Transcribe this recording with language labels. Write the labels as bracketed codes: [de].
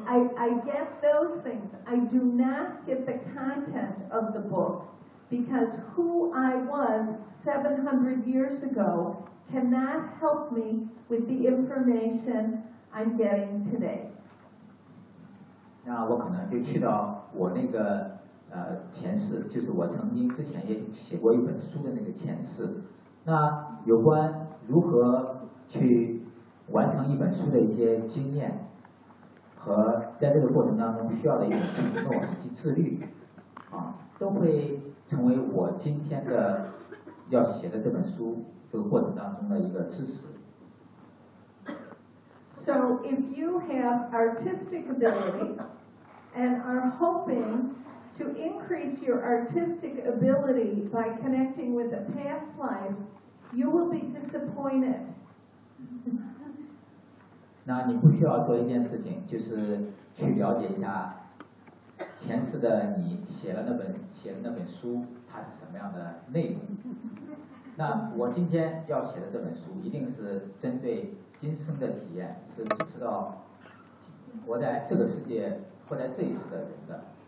[en] I get those things. I do not get the content of the book because who I was 700 years ago cannot help me with the information I'm getting today. [zh] 那我可能就去到我那个前世，就是我曾经之前也写过一本书的那个前世。那有关如何去完成一本书的一些经验和在这个过程当中需要的一种承诺以及自律啊，都会成为我今天的要写的这本书这个过程当中的一个支持。 [en] So if you have artistic ability and are hoping to increase your artistic ability by connecting with a past lifeYou will be disappointed. [zh] 那你不需要做一件事情，就是去了解一下前世的你写的那本书，它是什么样的内容。那我今天要写的这本书，一定是针对今生的体验，是支持到活在这个世界或在这一世的人的。